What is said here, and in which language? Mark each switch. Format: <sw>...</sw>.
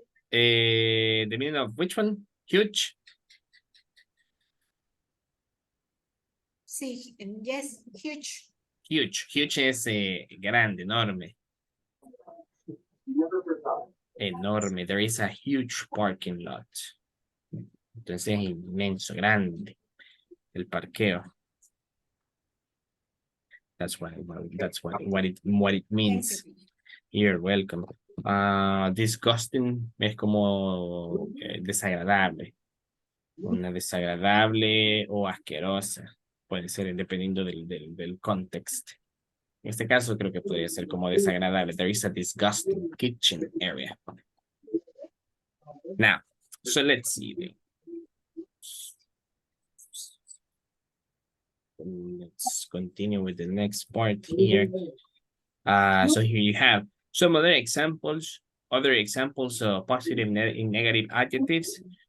<en>The meaning of which one? Huge? Sí, yes, huge.</en> <es>Huge es grande, enorme. Enorme.</es> <en>There is a huge parking lot.</en> <es>Entonces es inmenso, grande. El parqueo.</es> <en>That's what it means. You're welcome.</en> <es>Disgusting es como desagradable. Una desagradable o asquerosa. Puede ser dependiendo del contexto. En este caso creo que podría ser como desagradable.</es> <en>There is a disgusting kitchen area. Now, so let's see. Let's continue with the next part here. So here you have some other examples of positive and negative adjectives.</en>